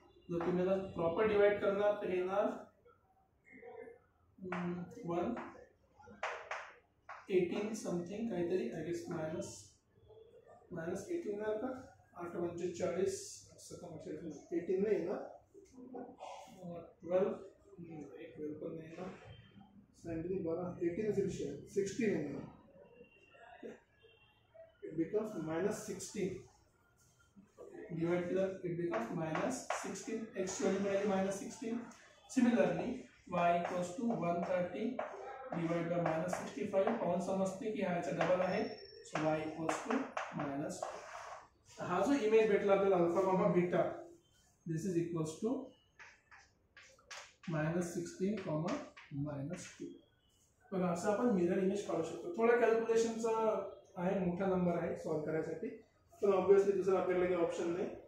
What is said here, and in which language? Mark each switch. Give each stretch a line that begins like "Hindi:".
Marathi: जर तुम्ही आता प्रॉपर डिवाइड करणार तर येणार 118 समथिंग काहीतरी आय गेस मायनस 18 येणार का 8 म्हणजे 40 असं का 18 नाही येणार 12 पण नाही येणार 17 12 18 16 येणार.
English: it becomes -16 divided to that it becomes -16. x value -16. Similarly y equals to 130 divided by -65.
Marathi: कौन समजते की ह्याचा डबल आहे. So y equals to minus हा जो इमेज भेटला आपल्याला alpha comma beta
English: this is equals to
Marathi: -16 comma -2. बघा असं आपण मिरर इमेज काढू शकतो. थोडा कॅल्क्युलेशनचा आहे, मोठा नंबर आहे सॉल्व करायसाठी, पण ऑब्विसली दुसरा आपल्याकडे काही ऑप्शन नाही.